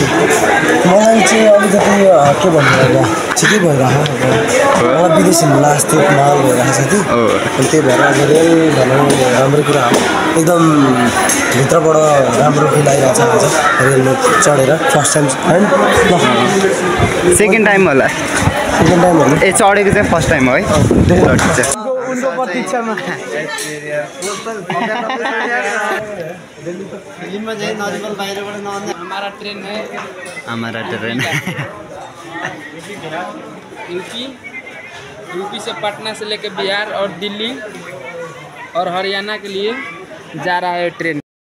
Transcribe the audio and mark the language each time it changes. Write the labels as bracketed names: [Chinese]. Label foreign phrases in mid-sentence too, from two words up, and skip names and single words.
[Nepali] मलाई चाहिँ अलिकति के भन्नु होला ठिकै भइरहेको मलाई विदेशी लास्टिक माल भइरहेको छ कि त्यही भएर अब रेल भनौँ राम्रो कुरा हो एकदम भित्रबाट राम्रो फिल आइरहेको छ आज रेलमा चढेर [English] first time [Nepali] होइन [English] second time [Nepali] होला ए चढेको चाहिँ [English] first time [Nepali] हो है उनको प्रतीक्षामा [Hindi] हमारा ट्रेन है यूपी से पटना से लेकर बिहार और दिल्ली और हरियाणा के लिए जा रहा है ट्रेन।